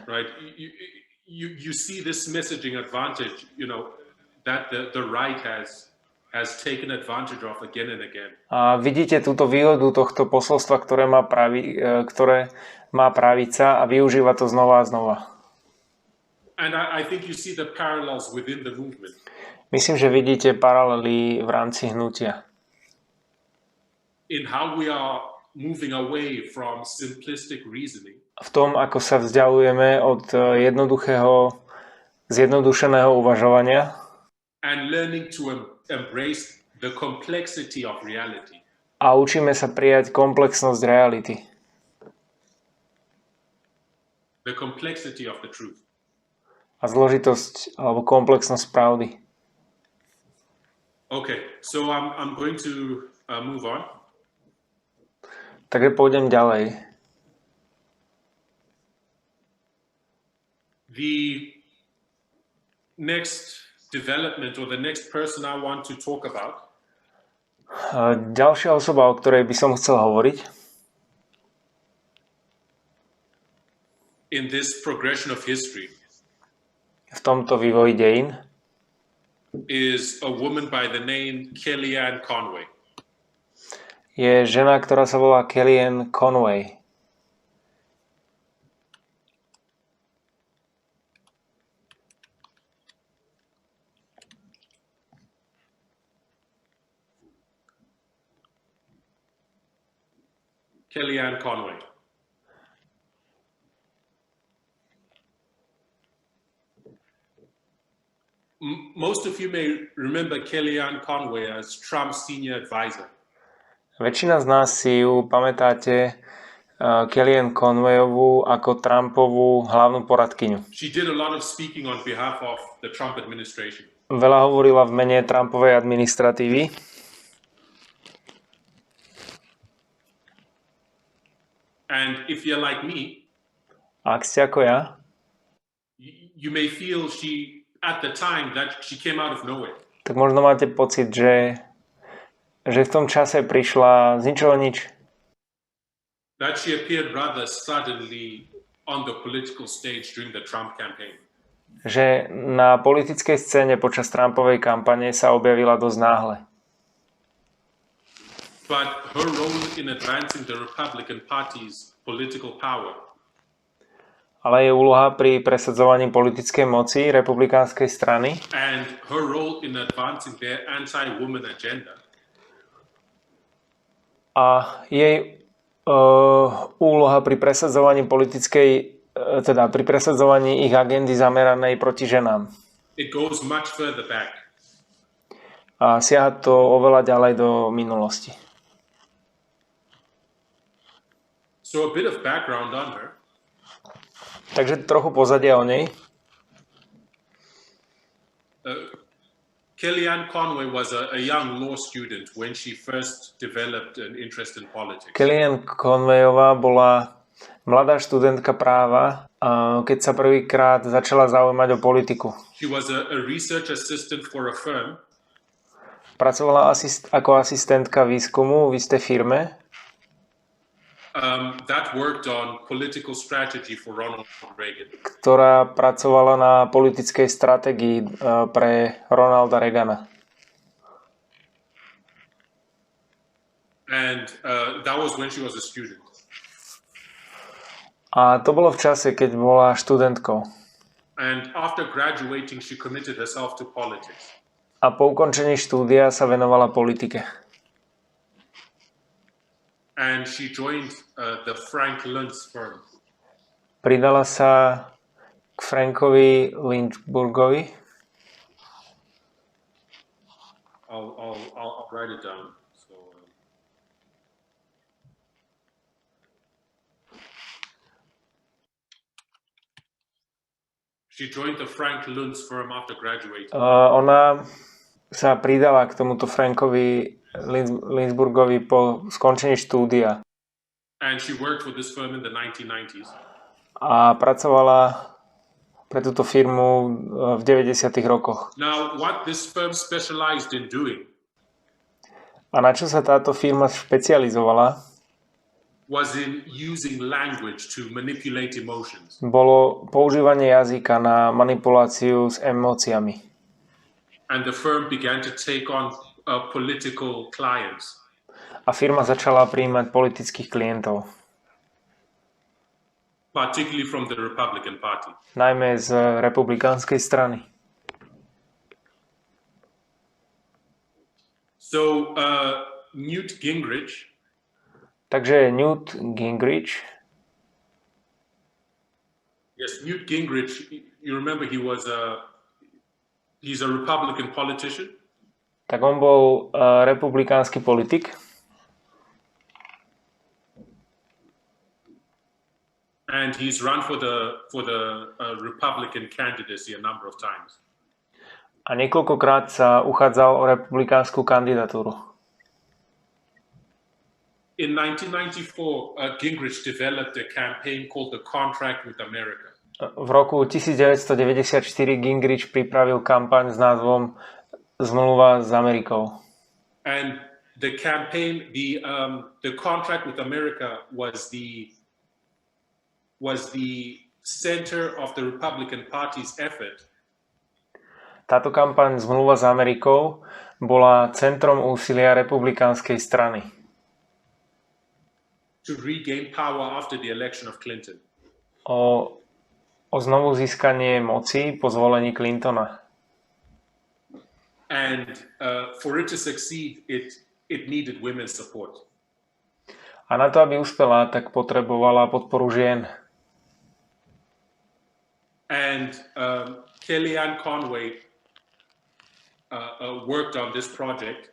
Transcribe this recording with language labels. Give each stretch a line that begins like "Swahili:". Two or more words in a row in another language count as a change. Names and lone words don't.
English: Right. You see this messaging advantage, you know, that the right has taken advantage of again and again.
Slovak: A vidíte túto výhodu tohto posolstva, ktoré má pravica a využíva to znova a znova.
English: And I think you see the parallels within the movement.
Slovak: Myslím, že vidíte paralely v rámci hnutia.
English: In how we are moving away from simplistic reasoning.
Slovak: V tom, ako sa vzdialujeme od jednoduchého, zjednodušeného uvažovania.
English: And learning to embrace the complexity of reality.
Slovak: A učíme sa prijať komplexnosť reality.
English: The complexity of the truth.
Slovak: A zložitosť alebo komplexnosť pravdy.
English: Okay, so I'm going to move on.
Slovak: Takže pôjdem ďalej.
English: The next development or the next person I want to talk about
Slovak: Ďalšia osoba, o ktorej by som chcel hovoriť
English: in this progression of history
Slovak: v tomto vývoji dejín
English: is a woman by the name Kellyanne Conway.
Slovak: je žena, ktorá sa volá Kellyanne Conway.
English: Kellyanne Conway. Most of you may remember Kellyanne Conway as Trump's senior advisor.
Slovak: Väčšina z nás si ju pamätáte Kellyanne Conwayovú ako Trumpovú hlavnú poradkyňu.
English: She did a lot of speaking on behalf of the Trump administration.
Slovak: Veľa hovorila v mene Trumpovej administratívy.
English: And if you're like me,
Slovak: A ak ste ako ja,
English: you may feel she, at the time, that she came out of nowhere.
Slovak: tak možno máte pocit, že v tom čase prišla z ničoho nič.
English: That she appeared rather suddenly on the political stage during the Trump campaign.
Slovak: Že na politickej scéne počas Trumpovej kampane sa objavila dosť náhle.
English: But her role in advancing the Republican Party's political power
Slovak: Ale jej úloha pri presadzovaní politickej moci republikánskej strany
English: and her role in advancing their anti-woman agenda
Slovak: a jej úloha pri presadzovaní pri presadzovaní ich agendy zameranej proti ženám.
English: it goes much further back.
Slovak: A siaha to oveľa ďalej do minulosti.
English: So a bit of background on her.
Slovak: Takže trochu pozadia o nej.
English: Kellyanne Conway was a young law student when she first developed an interest in politics.
Slovak: Kellyanne Conwayová bola mladá študentka práva, keď sa prvýkrát začala zaujímať o politiku.
English: She was a research assistant for a firm.
Slovak: Pracovala ako asistentka výskumu v istej firme,
English: That worked on political strategy for Ronald Reagan.
Slovak: ktorá pracovala na politickej stratégii pre Ronalda Reagana.
English: And that was when she was a student.
Slovak: A to bolo v čase, keď bola študentkou.
English: And after graduating, she committed herself to politics.
Slovak: A po ukončení štúdia sa venovala politike.
English: And she joined the Frank Luntz firm.
Slovak: Pridala sa k Frankovi Lynchburgovi.
English: I'll write it down. So, she joined the Frank Luntz firm after graduating.
Slovak: Ona sa pridala k tomuto Frankovi Lynchburgovi po skončení štúdia.
English: And she worked for this firm in the 1990s.
Slovak: A pracovala pre túto firmu v 90. rokoch.
English: Now, what this firm specialized in doing
Slovak: A na čo sa táto firma špecializovala,
English: was in using language to manipulate emotions.
Slovak: bolo používanie jazyka na manipuláciu s emóciami.
English: And the firm began to take on political clients.
Slovak: A firma začala prijímať politických klientov,
English: Particularly from the Republican Party.
Slovak: najmä z republikánskej strany.
English: So Newt Gingrich
Slovak: Takže Newt Gingrich,
English: yes, Newt Gingrich, you remember he's a Republican politician.
Slovak: tak on bol republikánsky politik
English: And he's run for the Republican candidacy a number of times.
Slovak: A niekoľkokrát sa uchádzal o republikánsku kandidatúru.
English: In 1994, Gingrich developed a campaign called the Contract with America.
Slovak: V roku 1994 Gingrich pripravil kampaň s názvom Zmluva s Amerikou.
English: And the campaign, the Contract with America was the center of the Republican Party's effort.
Slovak: Táto kampaň Zmluva s Amerikou bola centrom úsilia republikánskej strany.
English: To regain power after the election of Clinton.
Slovak: O znovu získanie moci po zvolení Clintona.
English: And for it to succeed, it needed women's support.
Slovak: A na to, aby uspela, tak potrebovala podporu žien.
English: And Kellyanne Conway worked on this project.